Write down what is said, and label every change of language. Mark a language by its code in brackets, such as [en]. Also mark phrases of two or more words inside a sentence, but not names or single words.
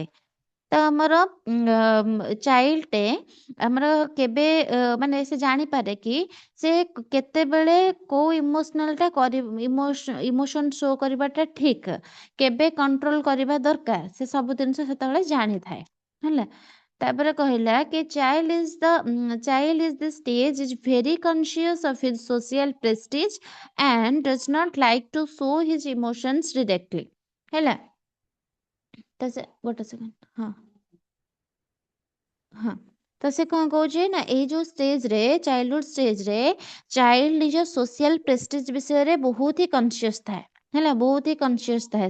[or] ତ ଆମର ଚାଇଲ୍ଡଟେ ଆମର କେବେ ମାନେ ସେ ଜାଣିପାରେ କି ସେ କେତେବେଳେ କୋଉ ଇମୋସନାଲଟା [en] emotion show [or] କରିବାଟା ଠିକ, କେବେ କଣ୍ଟ୍ରୋଲ କରିବା ଦରକାର, ସେ ସବୁ ଜିନିଷ ସେତେବେଳେ ଜାଣିଥାଏ। ହେଲା, ତାପରେ କହିଲା କି [en] child is the stage is very conscious of his social prestige and does not like to show his emotions directly। [or] ହେଲା, ତ ସେ ଗୋଟେ ସେକେଣ୍ଡ, ହଁ ହଁ, ତ ସେ କଣ କହୁଛି ନା ଏଇ ଯୋଉ ଷ୍ଟେଜରେ [en] childhood stage [or] ଚାଇଲ୍ଡ ନିଜ [en] social prestige [or] ବିଷୟରେ ବହୁତ ହି କନସିୟସ ଥାଏ। ହେଲା, ବହୁତ ହି କନସିୟସ ଥାଏ।